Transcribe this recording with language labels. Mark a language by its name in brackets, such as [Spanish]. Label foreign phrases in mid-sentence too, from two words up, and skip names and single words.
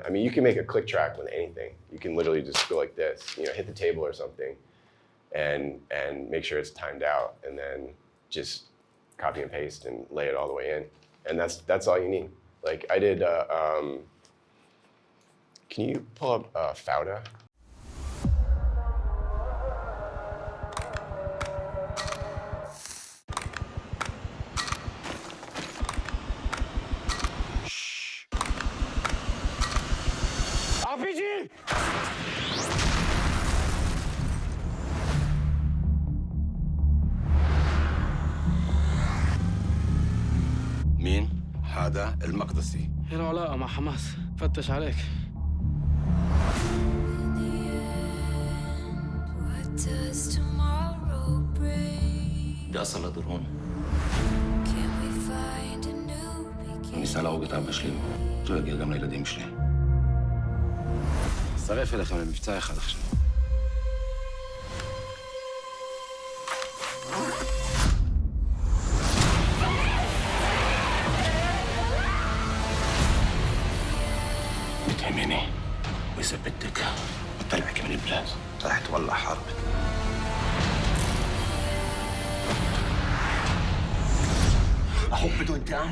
[English] I mean, you can make a click track with anything. You can literally just go like this, you know, hit the table or something, and make sure it's timed out, and then just copy and paste and lay it all the way in. And that's all you need. Like I did, can you pull up Fauda? RPG! [Arabic] مين؟ هذا المقدسي. ايه العلاقة مع حماس؟ فتش عليك. ده أصل درون. [Hebrew] ניסה להרוג את אבא שלי, לא יגיע גם לילדים שלי. אצטרף אליכם למבצע אחד עכשיו. [Arabic] بتهمني وإذا بدك بطلعك من البلاد. راح تولع حرب. أخوك بده انتقام؟